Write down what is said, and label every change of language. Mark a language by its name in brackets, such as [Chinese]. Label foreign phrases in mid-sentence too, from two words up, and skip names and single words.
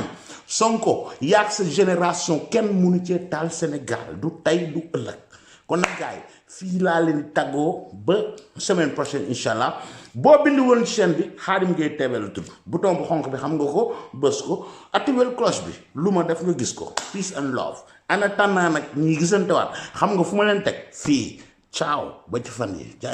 [Wolof] Sonko yaag sa génération kenn mënu cee taal Sénégal du tey du ëllëg kon nag gaay fii laa leen di tàggoo ba [French] semaine prochaine [Arabic] إن شاء الله [Wolof] boo bind woon chaîne bi Khadim Gueye TV la tudd bouton bu xonq bi xam nga ko bës ko activer cloche bi lu ma def nga gis ko [English] peace and love [Wolof] ana tànnaa nag ñi gisante waat xam nga fu ma leen teg fii ciao ba ci fan yi